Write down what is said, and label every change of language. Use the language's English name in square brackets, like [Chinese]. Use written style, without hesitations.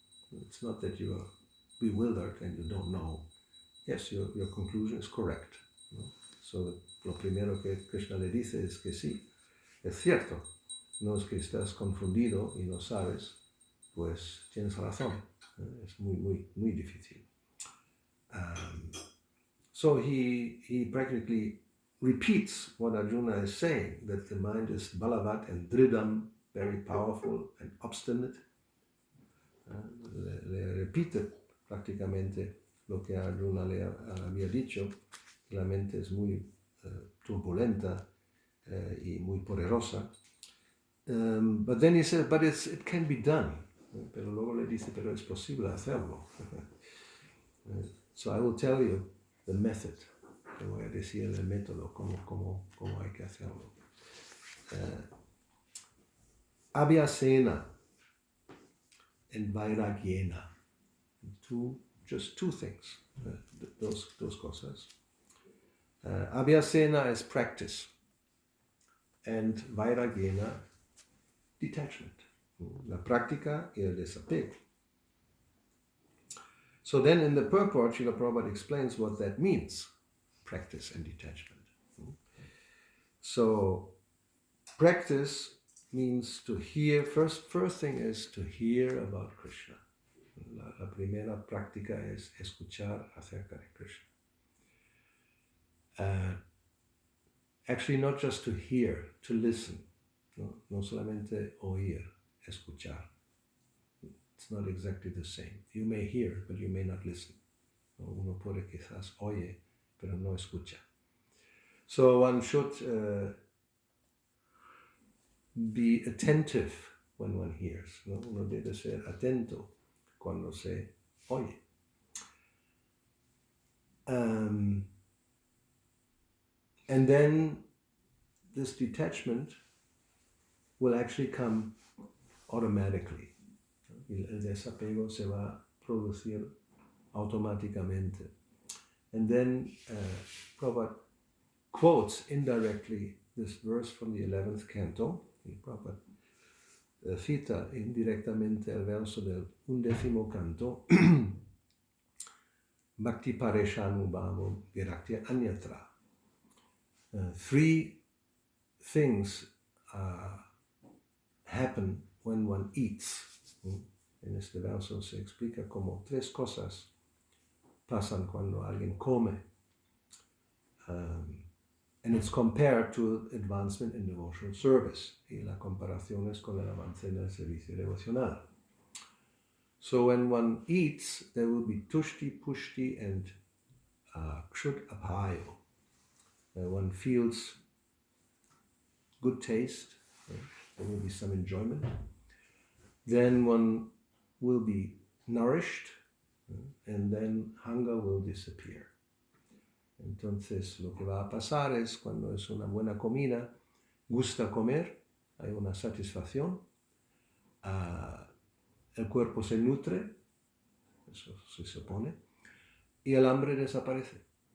[English] It's not that you are bewildered and you don't know. Yes, your conclusion is correct. [Spanish] ¿No? So lo primero que Krishna le dice es que sí, es cierto. No es que estás confundido y no sabes, pues tienes razón. Es muy difícil. [English] So he practically repeats what Arjuna is saying, that the mind is balavat and dridam, very powerful and obstinate. [Spanish] Le repite prácticamente lo que Arjuna le había dicho, que la mente es muy turbulenta y muy poderosa. [English] But then he says, but it can be done. [Spanish] Pero luego le dice, pero es posible hacerlo. [English] So I will tell you the method. [Spanish] Te voy a decir el método, cómo hay que hacerlo. [Sanskrit] Abhyasena and vairagyena. [English] Just two things, those cosas. Abhyasena is practice, and vairagyena, detachment. [Spanish] La práctica y el desapego. [English] So then in the purport, Srila Prabhupada explains what that means, practice and detachment. So practice means to hear, first thing is to hear about Krishna. [Spanish] La primera práctica es escuchar acerca de Krishna. [English] Actually, not just to hear, to listen. [Spanish] No solamente oír, escuchar. [English] It's not exactly the same. You may hear, but you may not listen. [Spanish] Uno puede quizás oye, pero no escucha. [English] So one should be attentive when one hears. [Spanish] Uno debe ser atento cuando se oye. [English] And then this detachment will actually come automatically. [Spanish] El desapego se va a producir automáticamente. [English] And then Prabhupada quotes indirectly this verse from the 11th canto. [Spanish] Y Prabhupada cita indirectamente el verso del 11º canto. [Sanskrit] Bhakti pareshanubhavo viraktya anyatra. [English] Three things happen when one eats. [Spanish] En este verso se explica como tres cosas pasan cuando alguien come. [English] And it's compared to advancement in devotional service. [Spanish] Y la comparación es con el avance en el servicio devocional. [English] So when one eats, there will be tushti, pushti, and kshut abhayo. One feels good taste. There will be some enjoyment. Then one will be nourished, and then hunger will disappear. [Spanish] Entonces, lo que va a pasar es cuando es una buena comida, gusta comer, hay una satisfacción, el cuerpo se nutre, eso se supone, y el hambre desaparece.